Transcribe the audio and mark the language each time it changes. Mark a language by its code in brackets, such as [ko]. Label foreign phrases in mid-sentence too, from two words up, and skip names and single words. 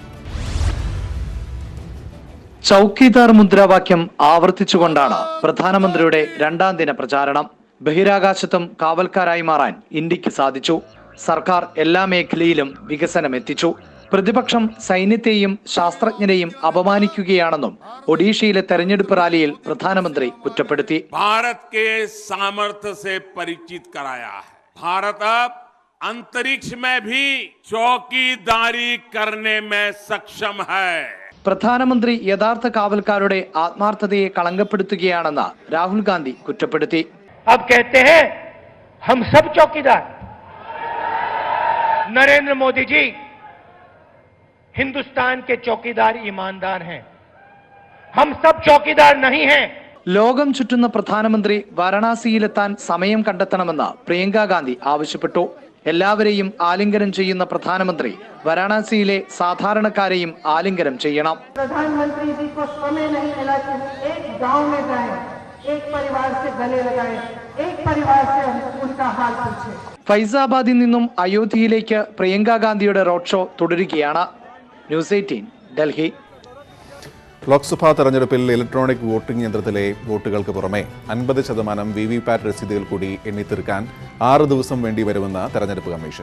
[ml] ചൌക്കീദാർ മുദ്രാവാക്യം ആവർത്തിച്ചുകൊണ്ടാണ് പ്രധാനമന്ത്രിയുടെ രണ്ടാം ദിന പ്രചാരണം. ബഹിരാകാശത്തും കാവൽക്കാരായി മാറാൻ ഇന്ത്യക്ക് സാധിച്ചു. സർക്കാർ എല്ലാ മേഖലയിലും വികസനം എത്തിച്ചു. പ്രതിപക്ഷം സൈന്യത്തെയും ശാസ്ത്രജ്ഞരെയും അപമാനിക്കുകയാണെന്നും ഒഡീഷയിലെ തെരഞ്ഞെടുപ്പ് റാലിയിൽ പ്രധാനമന്ത്രി കുറ്റപ്പെടുത്തി. [hi] ഭാരത് के सामर्थ्य से परिचित कराया है. भारत अब अंतरिक्ष में भी चौकीदारी करने में सक्षम है. [ml] പ്രധാനമന്ത്രി യഥാർത്ഥ കാവൽക്കാരുടെ ആത്മാർത്ഥതയെ കളങ്കപ്പെടുത്തുകയാണെന്ന് രാഹുൽ ഗാന്ധി കുറ്റപ്പെടുത്തി. [hi] अब कहते हैं हम सब चौकीदार. नरेंद्र मोदी जी हिंदुस्तान के चौकीदार ईमानदार हैं. हम सब चौकीदार नहीं हैं. [ml] ലോകം ചുറ്റുന്ന പ്രധാനമന്ത്രി വാരണാസിയിലെത്താൻ സമയം കണ്ടെത്തണമെന്ന് പ്രിയങ്ക ഗാന്ധി ആവശ്യപ്പെട്ടു. എല്ലാവരെയും ആലിംഗനം ചെയ്യുന്ന പ്രധാനമന്ത്രി വാരണാസിയിലെ സാധാരണക്കാരെയും ആലിംഗനം ചെയ്യണം. [hi] प्रधानमंत्री जी को समय नहीं मिला कि एक गांव में जाएं, एक परिवार से गले लगाएं, एक परिवार से उनका हाल पूछें. [ml] ഫൈസാബാദിൽ നിന്നും അയോധ്യയിലേക്ക് പ്രിയങ്ക ഗാന്ധിയുടെ റോഡ് ഷോ തുടരുകയാണ്. ന്യൂസ് 18 ഡൽഹി. ലോക്സഭാ തെരഞ്ഞെടുപ്പിൽ ഇലക്ട്രോണിക് വോട്ടിംഗ് യന്ത്രത്തിലെ വോട്ടുകൾക്ക് പുറമെ 50% VVPAT രസീതുകൾ കൂടി എണ്ണിത്തീർക്കാൻ 6 ദിവസം വേണ്ടിവരുമെന്ന് തെരഞ്ഞെടുപ്പ് കമ്മീഷൻ.